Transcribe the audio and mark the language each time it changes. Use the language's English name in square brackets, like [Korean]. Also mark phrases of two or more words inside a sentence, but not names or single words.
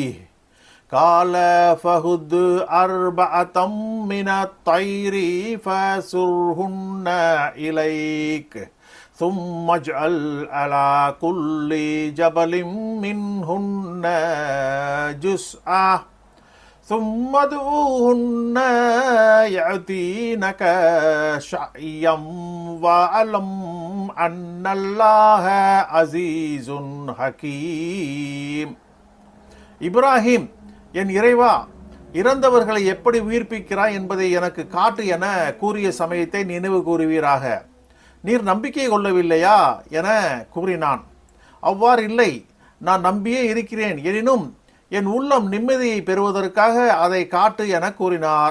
[Arabic] قَالَ فَخُذْ 4 مِنَ الطَّيْرِ فَصُرْهُنَّ إِلَيْكَ ثُمَّ اجْعَلْ عَلَى كُلِّ جَبَلٍ مِّنْهُنَّ جُزْءًا ثُمَّ ادْعُوهُنَّ يَأْتِينَكَ سَعْيًا وَاعْلَمْ أَنَّ اللَّهَ عَزِيزٌ حَكِيمٌ. [Tamil] இப்ராஹிம், என் இறைவா, இறந்தவர்களை எப்படி உயிர்ப்பிக்கிறாய் என்பதை எனக்கு காட்டு என கூறிய சமயத்தை நினைவு கூறுவீராக. நீர் நம்பிக்கை கொள்ளவில்லையா என கூறினான். அவ்வாறு இல்லை, நான் நம்பியே இருக்கிறேன், எனினும் என் உள்ளம் நிம்மதியை பெறுவதற்காக அதை காட்டு என கூறினார்.